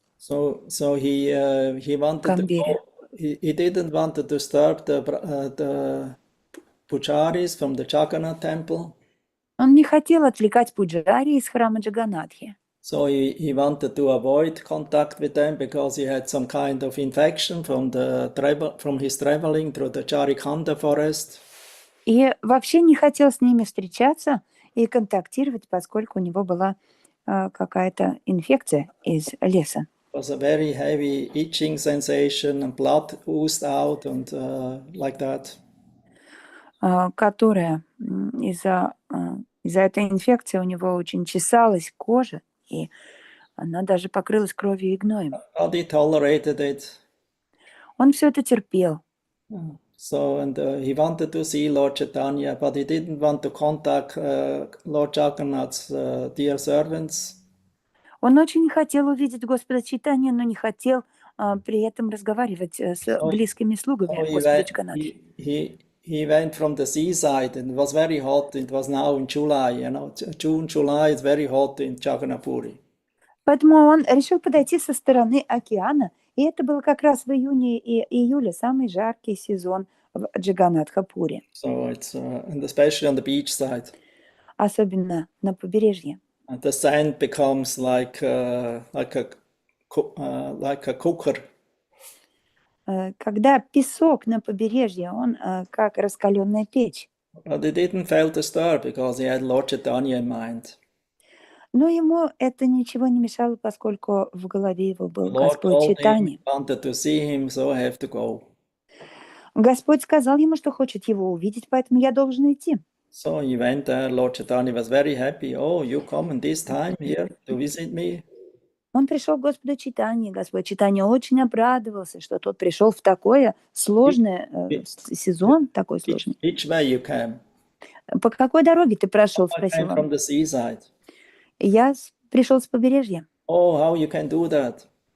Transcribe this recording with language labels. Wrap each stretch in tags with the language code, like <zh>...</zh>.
<en>So he wanted to go, he didn't want to disturb the pujaris from the Jagannath temple.</en> <ru>Он не хотел отвлекать пуджари из храма Джаганатхи.</ru> <en>So he wanted to avoid contact with them because he had some kind of infection from his traveling through the Charikanda forest.</en> <ru>И вообще не хотел с ними встречаться и контактировать, поскольку у него была какая-то инфекция из леса.</ru> <en>It was a very heavy itching sensation and blood oozed out and like that.</en> <ru>Которая из-за этой инфекции у него очень чесалась кожа, и она даже покрылась кровью и гноем.</ru> <en>But he tolerated it.</en> <ru>Он все это терпел.</ru> <en>So, and he wanted to see Lord Chaitanya, but he didn't want to contact Lord Jagannath's dear servants.</en> <ru>Он очень хотел увидеть Господа Чайтаньи, но не хотел при этом разговаривать с близкими слугами Господа Джаганатхи.</ru> <en>He went from the seaside and it was very hot. It was now in July, June, July is very hot in Jagannath Puri.</en> <ru>Поэтому он решил подойти со стороны океана, и это было как раз в июне и июле, самый жаркий сезон в Джаганатха-Пури.</ru> <en>So it's and especially on the beach side.</en> <ru>Особенно на побережье.</ru> <en>And the sand becomes like a cooker.</en> <ru>Когда песок на побережье, он как раскаленная печь.</ru> <en>But he didn't feel disturbed because he had Lord Chaitanya in mind.</en> <ru>Но ему это ничего не мешало, поскольку в голове его был Господь Чайтанья.</ru> <en>Wanted to see him, so I have to go.</en> <ru>Господь сказал ему, что хочет его увидеть, поэтому я должен идти.</ru> <en>So he went there. Lord Chaitanya was very happy. Oh, you come in this time here to visit me?</en> <ru>Он пришел к Господу Чайтаньи. Господь Чайтанья очень обрадовался, что тот пришел в такой сложный сезон, такой сложный.</ru> <en>Which way you came?</en> <ru>По какой дороге ты прошел,</ru> <en>I</en> <ru>спросил</ru> <en>came from</en> <ru>он.</ru> <en>the seaside.</en> <ru>Я пришел с побережья.</ru> <en>Oh, how you can do that?</en>